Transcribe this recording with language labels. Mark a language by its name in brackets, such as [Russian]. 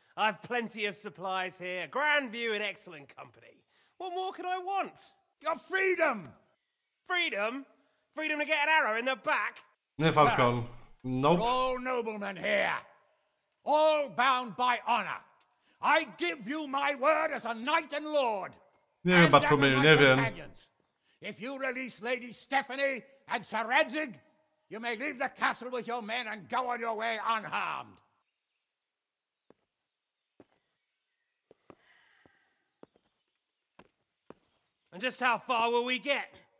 [English] I've plenty of supplies here, grand view and excellent company. What more could I want? Your freedom! Freedom? Freedom to get an arrow in the back? [Polish] Nie, Falcon. Nope. [English] We're all noblemen here, all bound by honor. I give you my word as a knight and lord. [Polish] Nie wiem, Bartłomieju, nie wiem. [English] If you release Lady Stephanie and Sir Radzig, you may leave the castle with your men and go on your way unharmed. And just how far will we get?